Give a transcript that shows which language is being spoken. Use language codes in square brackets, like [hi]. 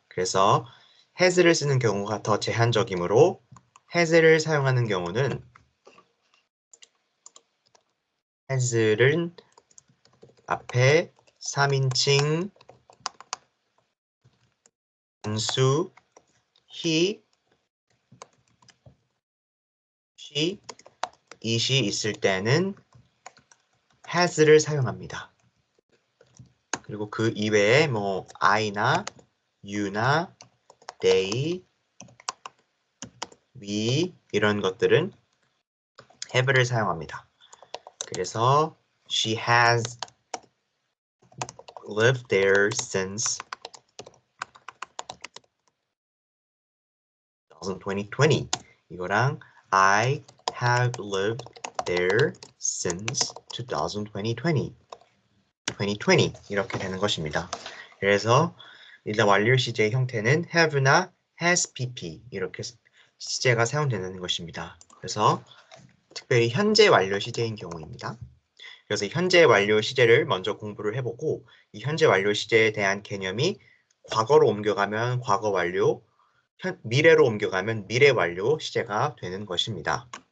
[ko] 그래서 has를 쓰는 경우가 더 제한적이므로 has를 사용하는 경우는 has를 앞에 3인칭 단수 he, she, it이 있을 때는 has를 사용합니다. 그리고 그 이외에 뭐 I나 you나 they, we 이런 것들은 have를 사용합니다. 그래서 [en] she has lived there since 2020. [ko] 이거랑 [en] I have lived there since 2020. [ko] 2020 이렇게 되는 것입니다. 그래서 일단 완료 시제의 형태는 have나 has pp 이렇게 시제가 사용되는 것입니다. 그래서 특별히 현재 완료 시제인 경우입니다. 그래서 현재 완료 시제를 먼저 공부를 해보고 이 현재 완료 시제에 대한 개념이 과거로 옮겨가면 과거 완료, 미래로 옮겨가면 미래 완료 시제가 되는 것입니다.